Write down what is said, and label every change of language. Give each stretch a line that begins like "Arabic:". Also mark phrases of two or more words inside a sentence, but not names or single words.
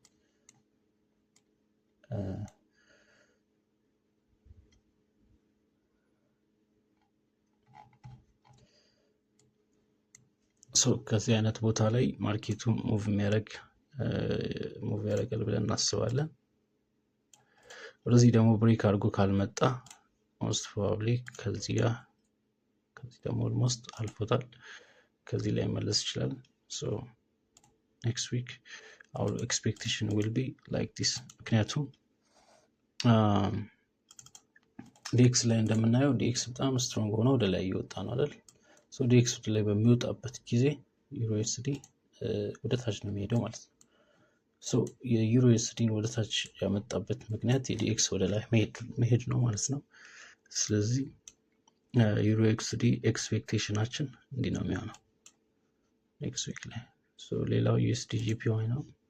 Amharic: ከዚህ አይነት ቦታ ላይ ማርኬቱ ሙቭ ያደርጋል ብለን እናስባለን። ወደዚህ ደግሞ ብሬክ አድርጎ ካልመጣ
English: most probably
Amharic: ከዚህ ደግሞ almost አልፎታል፣ ከዚህ ላይ መለስ ይችላል።
English: next week our expectation will be like this።
Amharic: ምክንያቱም ዲኤክስ ላይ እንደምናየው ዲኤክስ በጣም ስትሮንግ ሆኖ ወደ ላይ እየወጣ ነው አይደል? ዲኤክስ ወደ ላይ በሚወጣበት ጊዜ ዩሮኤስዲ ወደ ታች ነው የሚሄደው ማለት ነው። የዩሮኤስዲን ወደ ታች ያመጣበት ምክንያት የዲኤክስ ወደ ላይ መሄድ ነው ማለት ነው። ስለዚህ ዩሮኤክስዲ ኤክስፔክቴሽናችን እንዲህ ነው የሚሆነው
English: next week
Amharic: ላይ። ሌላው ዩኤስዲጂፒዋይ ነው።